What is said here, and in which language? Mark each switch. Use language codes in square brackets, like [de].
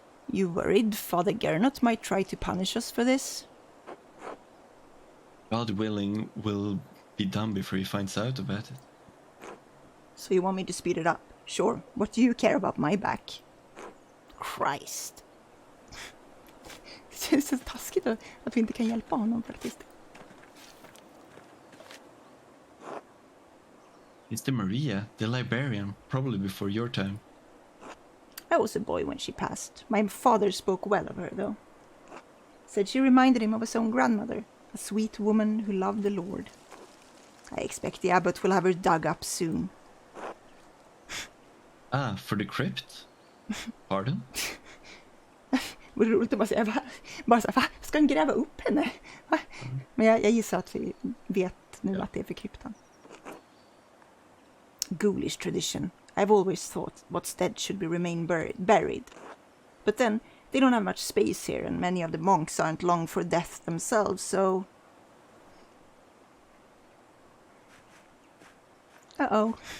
[en] You worried Father Gernot might try to punish us for this? God willing, will be done before he finds out about it. So you want me to speed it up? Sure. What do you care about my back? Christ. [sv] Det känns så taskigt att vi inte kan hjälpa honom faktiskt. [en] Sister Maria, the librarian, probably before your time. I was a boy when she passed. My father spoke well of her, though. Said she reminded him of his own grandmother, a sweet woman who loved the Lord. I expect the abbot will have her dug up soon. Ah, for the crypt? Pardon? [sv] Det vore roligt att bara säga, bara så här, va? Ska han gräva upp henne? Va? Men jag gissar att vi vet nu att det är för kryptan. [en] Ghoulish tradition. I've always thought what's dead should remain buried. But then, they don't have much space here and many of the monks aren't long for death themselves, so... Uh-oh.